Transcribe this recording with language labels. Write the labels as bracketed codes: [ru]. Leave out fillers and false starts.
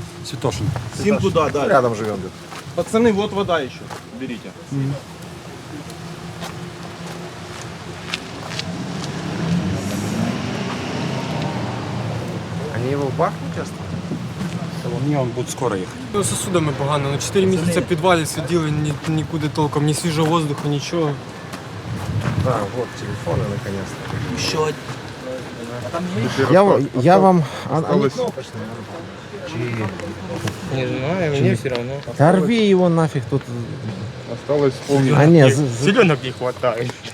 [ru] Святошин. Всем туда, да. Рядом живем где-то. Пацаны, вот вода еще. Берите. Они его в Бахмуте оставили? Не, он будет скоро ехать. Ну, сосудами [uk] погано. На 4 місяці в підвалі сиділи, нікуди толком, ні свіжого [ru] воздуху, [uk] нічого. [ru] Да, вот телефоны наконец-то. [uk] Ще [ru] Я вам... Осталось. Не знаю, мне все равно. Да рви его нафиг тут. Осталось вспомнить. А нет, Зеленок не хватает.